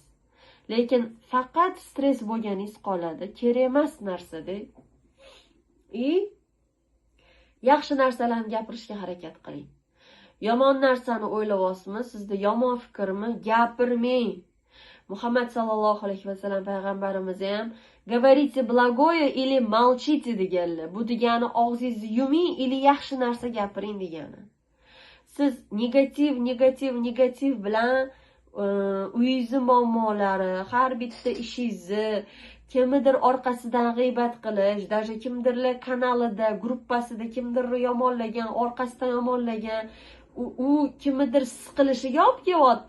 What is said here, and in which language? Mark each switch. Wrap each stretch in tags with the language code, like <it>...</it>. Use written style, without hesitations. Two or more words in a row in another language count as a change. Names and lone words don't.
<uz>Lekin faqat stress bo'lganingiz qoladi. Kerak emas narsada. Yaxshi narsalarni gapirishga harakat qiling. Yomon narsani o'ylayapsizmi? Sizda yomon fikrmi? Gapirmang. Muhammad</uz> <ar>صلى الله عليه وسلم</ar> <uz>payg'ambarimiz ham</uz> <ru>говорите благое или молчите</ru> <uz>deganlar. Bu degani og'zingizni yuming ili yaxshi narsa gapiring degani. Siz negativ bilan uyingizni muammolari, har bitta ishingizni kimnidir orqasidan g'iybat qilish, даже kimdirlar kanalida, gruppasida kimdirni yomonlagan, orqasidan yomonlagan, u kimnidir siqilishiga olib kelyapti.</uz>